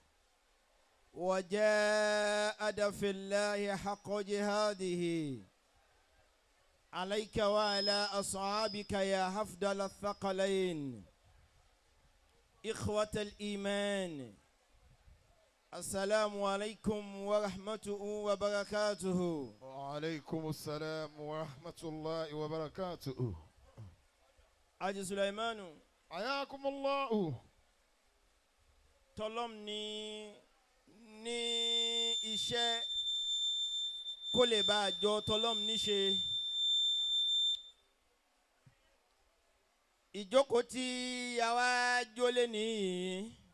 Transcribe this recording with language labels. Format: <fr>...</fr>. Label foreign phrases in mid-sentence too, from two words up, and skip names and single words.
<ar>وجاهد في الله حق جهاده عليك وعلى أصحابك يا أفضل الثقلين إخوة الإيمان السلام عليكم ورحمة وبركاته. وعليكم السلام ورحمة الله وبركاته. Haji Sulaimanu. حياكم الله.</ar> <yo>Tọ́lọ́m ní iṣẹ́ kó lè bá àjọ tọ́lọ́m níṣe. Ìjókòó tí àwa jólé nìyí.</yo>